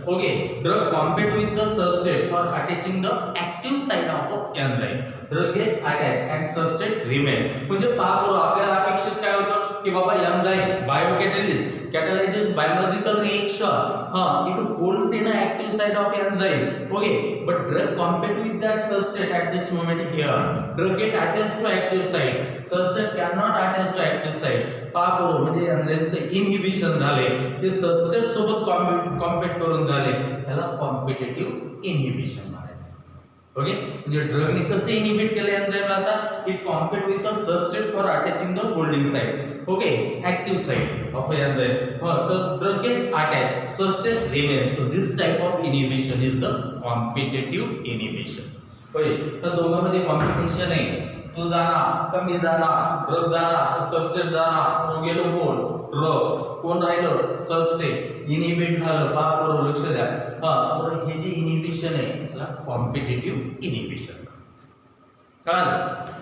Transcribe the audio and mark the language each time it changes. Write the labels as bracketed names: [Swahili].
[English] Okay, drug compete with the substrate for attaching the active site of enzyme. Drug get attach and substrate remain. [Marathi] म्हणजे पहा बरोबर आपल्याला अपेक्षित काय होतं की बाबा [English] Enzyme biocatalyst catalyzes biological reaction, it holds in an active site of enzyme. Okay, but drug compete with that substrate at this moment here. Drug get attached to active site, substrate cannot attach to active site. [Marathi] पहा बरोबर म्हणजे एन्झाइमचे inhibition झाले, ते substrate सोबत compete करून झाले, त्याला competitive inhibition म्हणायचं. [English] okay, [Marathi] म्हणजे ड्रगने कसे इनहिबिट केले एन्झाइमला, आता [English] It compete with the substrate for attaching the holding site. Okay, active site of enzyme. So drug get attached, substrate remains. So this type of inhibition is the competitive inhibition. [Marathi] होय, तर दोघांमध्ये competition आहे. तू जाणार, कमी जाणार, drug जाणार, substrate जाणार, मग गेलो कोण, ड्रग, कोण राहिलं, सबस्ट्रेट, इनहिबिट झालं. पहा बरोबर, लक्ष द्या. तर हे जे इनहिबिशन आहे त्याला कॉम्पिटिटिव्ह इनहिबिशन. कळालं?